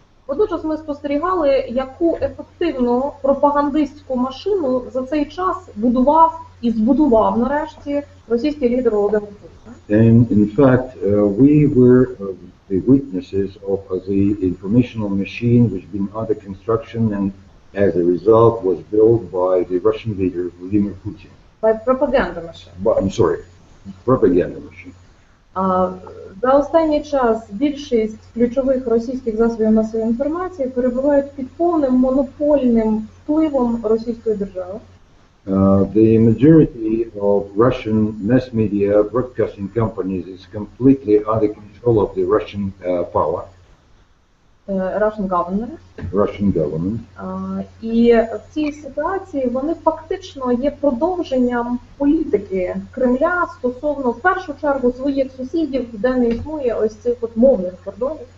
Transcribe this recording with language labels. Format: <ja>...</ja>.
<uk>Водночас ми спостерігали, яку ефективну пропагандистську машину за цей час будував і збудував нарешті російський лідер Володимир Путін.</uk> <en>And in fact, we were the witnesses of the informational machine which had been under construction and as a result was built by the Russian leader Vladimir Putin. By propaganda machine. I'm sorry, propaganda machine.</en> <uk>За останній час більшість ключових російських засобів масової інформації перебувають під повним монопольним впливом російської держави.</uk> <en>The majority of Russian mass media broadcasting companies is completely under control of the Russian power. Russian government. Russian government.</en> <uk>І в цій ситуації вони фактично є продовженням політики Кремля стосовно, в першу чергу, своїх сусідів, де не існує ось цих от мовних кордонів.</uk>